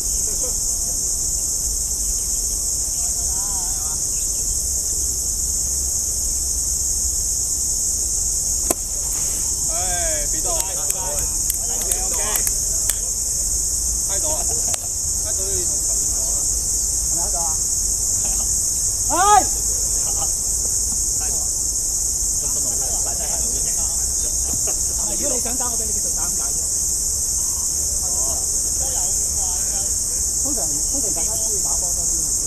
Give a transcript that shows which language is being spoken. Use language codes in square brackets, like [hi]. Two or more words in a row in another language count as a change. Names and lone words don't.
[vi] Ê, bị đau. [en] Ok, ok. [vi] Hai độ à? [yue] Hai 隊同球員講啦。係咪喺度啊？係。如果你想打，我俾你繼續打咁解啫。通常大家都要打波多啲。